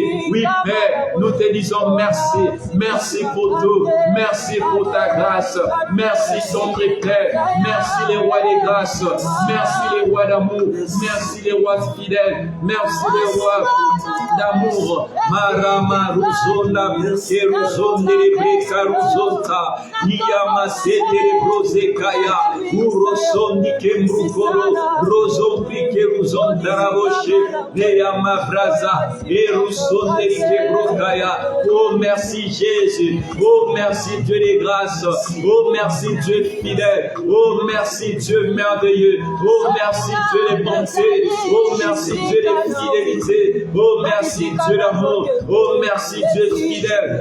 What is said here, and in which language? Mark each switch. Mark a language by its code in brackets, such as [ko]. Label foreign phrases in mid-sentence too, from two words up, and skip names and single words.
[fr] Oui, Père, nous te disons merci. Merci pour tout. Merci pour ta grâce. Merci, ton Père. Merci, les rois des grâces. Merci, les rois d'amour. Merci, les rois fidèles. Merci, les rois d'amour. Marama Ruzona, Keruzone, Rebeka Ruzota, Iyama Sete, Rosekaya, Urosondi, Kembrukoro, Roson, Keruzon, Daraboshe, Neyama Braza, Eruzone, Kebrokaya. Oh, merci Jésus. Oh, merci Dieu des grâces. Oh, merci Dieu fidèle. Oh, merci Dieu merveilleux. Oh, merci Dieu des bontés. Oh, merci Dieu des fidélités. Oh, merci Dieu d'amour. Oh, merci Dieu fidèle.